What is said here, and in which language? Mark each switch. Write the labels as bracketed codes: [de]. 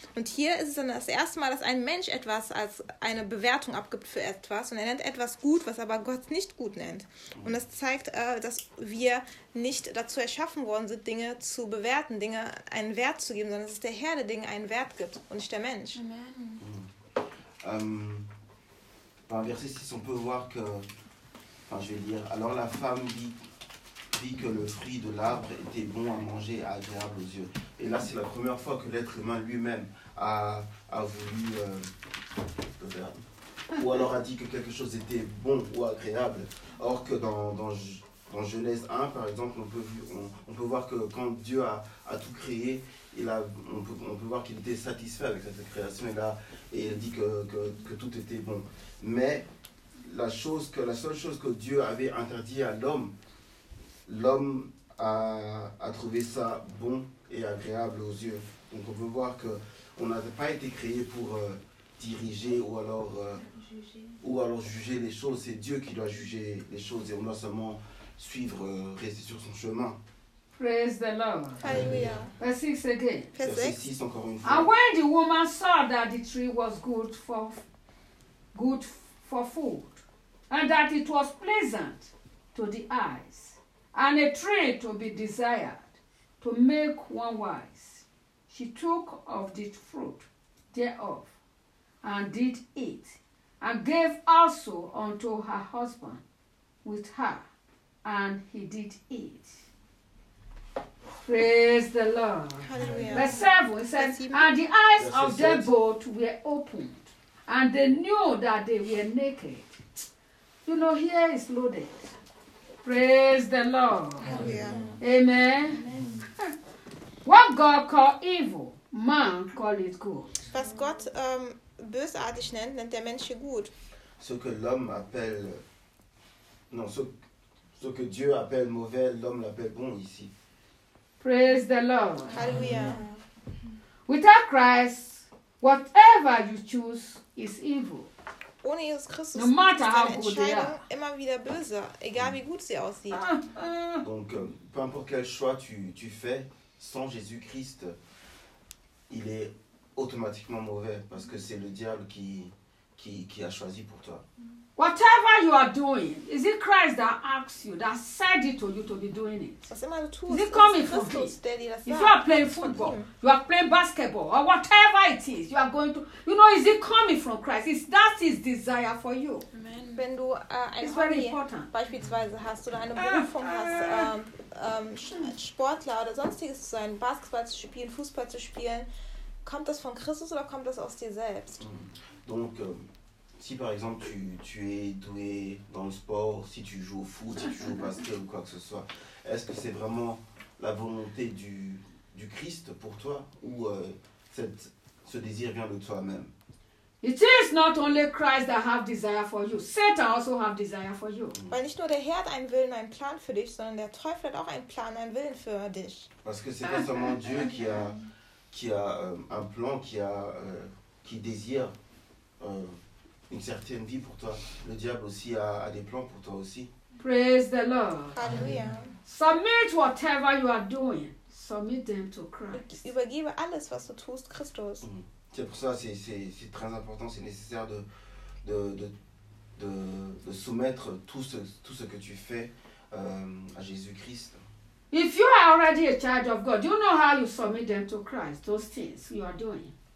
[de] Und hier ist es dann das erste Mal, dass ein Mensch etwas als eine Bewertung abgibt für etwas. Und er nennt etwas gut, was aber Gott nicht gut nennt. Und das zeigt, dass wir nicht dazu erschaffen worden sind, Dinge zu bewerten, Dinge einen Wert zu geben, sondern es ist der Herr, der Dinge einen Wert gibt und nicht der Mensch. [fr] Par verset 6, on peut voir que, enfin, je vais lire, alors la femme vit que le fruit de l'arbre était bon à manger, agréable aux yeux. Et là, c'est la première fois que l'être humain lui-même a voulu, ou alors a dit que quelque chose était bon ou agréable. Or que dans Genèse 1, par exemple, on peut voir que quand Dieu a tout créé, on peut voir qu'il était satisfait avec cette création et là, et il dit que tout était bon. Mais la seule chose que Dieu avait interdit à l'homme, l'homme a trouvé ça bon et agréable aux yeux. Donc on peut voir qu'on n'avait pas été créé pour diriger ou alors, juger les choses. C'est Dieu qui doit juger les choses et on doit seulement suivre, rester sur son chemin. [en] Praise the Lord. Hallelujah. Verse 6 again. Verse 6. And when the woman saw that the tree was good for food, and that it was pleasant to the eyes, and a tree to be desired to make one wise, she took of the fruit thereof, and did eat, and gave also unto her husband with her, and he did eat. Praise the Lord. Verse 7 says, and the eyes of their both were opened, and they knew that they were naked. You know, here is loaded. Praise the Lord. Oh, yeah. Amen. Amen. What God call evil, man call it good. [de] Was Gott bösartig nennt, nennt der Mensch gut. [fr] Ce que l'homme appelle, non, ce que Dieu appelle mauvais, l'homme l'appelle bon ici. [en] Praise the Lord. Hallelujah. Without Christ, whatever you choose is evil. [de] Ohne Jesus Christus [en] no matter [de] ist deine Entscheidung [en] good they are. [de] Immer wieder böse, egal wie gut sie aussieht. [fr] Donc, peu importe quel choix tu fais, sans Jésus-Christ, il est automatiquement mauvais parce que c'est le diable qui a choisi pour toi. [en] Whatever you are doing, is it Christ that asks you, that said it to you to be doing it? Is it coming from me? If you are playing football, you are playing basketball, or whatever it is, you are going to, you know, is it coming from Christ? Is that his desire for you? [de] Wenn du ein Hobby beispielsweise hast oder eine Berufung hast, Sportler oder sonstiges zu sein, Basketball zu spielen, Fußball zu spielen, kommt das von Christus oder kommt das aus dir selbst? [fr] Donc, si par exemple tu es doué dans le sport, si tu joues au foot, si tu joues au basket ou quoi que ce soit, est-ce que c'est vraiment la volonté du Christ pour toi ou ce désir vient de toi-même? [en] It is not only Christ that have desire for you. Satan also have desire for you. [de] Weil nicht nur der Herr hat einen Willen, einen Plan für dich, sondern der Teufel hat auch einen Plan, einen Willen für dich. [fr] Parce que c'est pas seulement Dieu qui a un plan, qui désire une certaine vie pour toi. Le diable aussi a des plans pour toi aussi. [en] Praise the Lord. Hallelujah. Submit whatever you are doing. Submit them to Christ. [de] Übergebe alles, was du tust, Christus. [fr] C'est pour ça, c'est très important, c'est nécessaire de soumettre tout ce que tu fais à Jésus-Christ. [en] If you are already a child of God, you know how you submit them to Christ, those things you are doing.